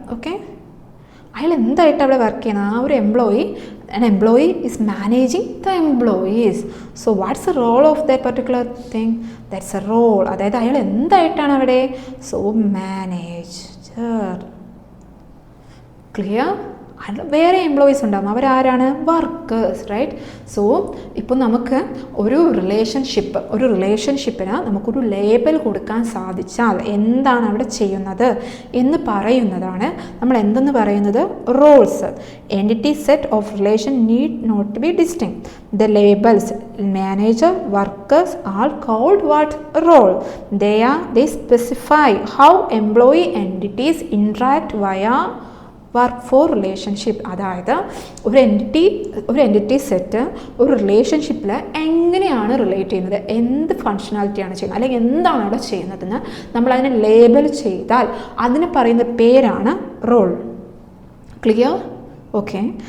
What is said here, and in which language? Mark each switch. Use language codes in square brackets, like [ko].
[ml] Okay, അയാൾ എന്തായിട്ട് അവിടെ വർക്ക് ചെയ്യണം? ആ ഒരു [en] Employee, an employee is managing the employees. So what's the role of that particular thing? That's a role. [ml] അതായത് അയാൾ എന്തായിട്ടാണ് അവിടെ? [en] So manager. Clear? [ml] വേറെ എംപ്ലോയീസ് ഉണ്ടാകും, അവരാരാണ്? Workers, right? സോ ഇപ്പോൾ നമുക്ക് ഒരു റിലേഷൻഷിപ്പിന് നമുക്കൊരു ലേബൽ കൊടുക്കാൻ സാധിച്ചാൽ എന്താണ് അവിടെ ചെയ്യുന്നത് എന്ന് പറയുന്നതാണ് നമ്മൾ എന്തെന്ന് പറയുന്നത്? Rolls. [en] Entity set of relation need not be distinct. The labels manager, workers are called what? Role. they specify how employee entities interact via work for relationship. [ml] അതായത് ഒരു എൻറ്റിറ്റി സെറ്റ് ഒരു റിലേഷൻഷിപ്പിൽ എങ്ങനെയാണ് റിലേറ്റ് ചെയ്യുന്നത്, എന്ത് ഫങ്ഷണാലിറ്റിയാണ് ചെയ്യുന്നത്, അല്ലെങ്കിൽ എന്താണ് അവിടെ ചെയ്യുന്നതെന്ന് നമ്മളതിനെ ലേബൽ ചെയ്താൽ അതിന് പറയുന്ന പേരാണ് റോൾ. ക്ലിയർ? ഓക്കെ.